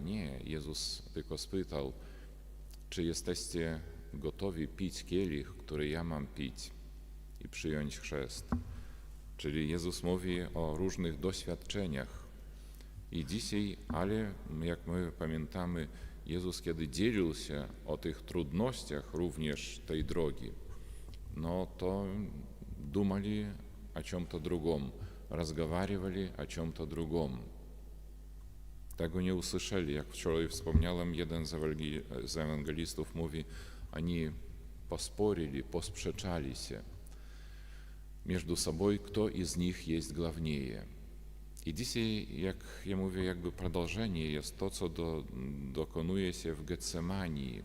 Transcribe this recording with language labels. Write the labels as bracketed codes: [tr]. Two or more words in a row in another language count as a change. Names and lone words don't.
[pl] Nie, Jezus tylko spytał, czy jesteście gotowi pić kielich, który ja mam pić i przyjąć chrzest. Czyli Jezus mówi o różnych doświadczeniach. I dzisiaj, ale jak my pamiętamy, Jezus, kiedy dzielił się o tych trudnościach również tej drogi, to [ru] думали о чем-то другом, разговаривали о чем-то другом. [pl] Tego nie usłyszeli. Jak wczoraj wspomniałem, jeden z ewangelistów mówi, oni posporili, posprzeczali się między sobą, kto z nich jest główniejszy. I dzisiaj, jak ja mówię, jakby продолжение jest to, co dokonuje się w Getsemanii.